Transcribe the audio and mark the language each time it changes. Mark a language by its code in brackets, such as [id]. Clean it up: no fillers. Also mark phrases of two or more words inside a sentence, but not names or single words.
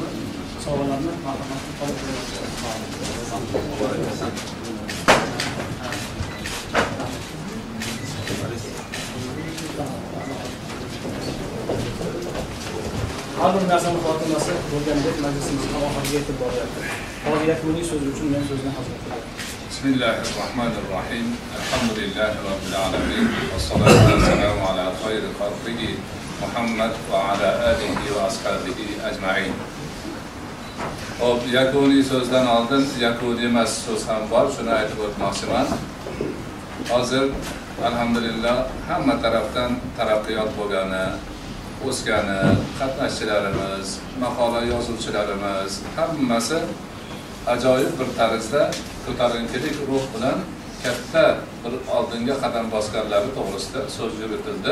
[uz] Savollarni marhamatli qabul qilamiz. Har bir narsani xotimasi bo'lgandek majlisimizga oxiriga yetib boryapti. Hozir yakuniy so'z uchun men so'zni hazır qilaman. [ar] بسم الله الرحمن الرحيم. الحمد لله رب العالمين. والصلاة والسلام على خير خلقه محمد وعلى آله وأصحابه أجمعين. [uz] Hop, yakuniy so'zdan oldin yakuniy emas so'z ham bor, shuni aytib o'tmoqchiman. Hozir alhamdulillah hamma tarafdan taraqqiyot bo'lgani, o'sgani, qatnashchilarimiz, maqola yozuvchilarimiz hammasi ajoyib bir tarzda ko'tarinkilik ruh bilan katta bir oldinga qadam bosganlari to'g'risida so'z yuritildi.